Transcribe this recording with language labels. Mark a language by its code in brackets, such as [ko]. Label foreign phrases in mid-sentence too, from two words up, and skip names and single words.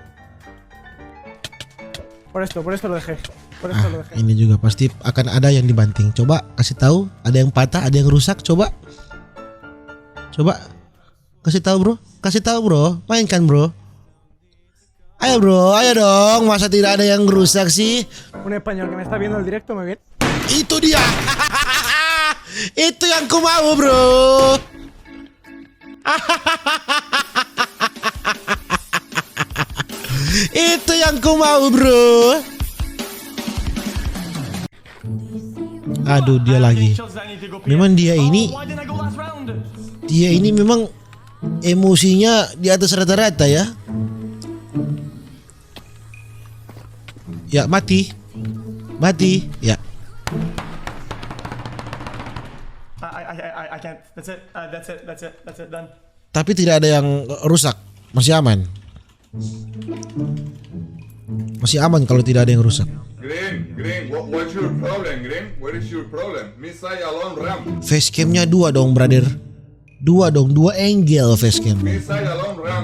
[es] Por esto lo dejé. [id] Ini juga pasti akan ada yang dibanting. Coba kasih tahu, ada yang patah, ada yang rusak. Coba kasih tahu bro. Mainkan bro. Ayo bro, ayo dong. Masa tidak ada yang rusak sih? [es] Un español que me está viendo el directo me ve. [id] Itu dia. Itu yang ku mau bro. Itu yang ku mau bro. Aduh, dia lagi. Memang dia ini memang emosinya di atas rata-rata ya. Ya, mati ya. [en] I can't. That's it. Done. [id] Tapi tidak ada yang rusak. Masih aman. Masih aman kalau tidak ada yang rusak. [en] Green, what's your problem, Green? What is your problem? Missile alone ramp. [id] Facecamnya 2 dong, brother. [en] 2 angle facecam. Missile alone ramp.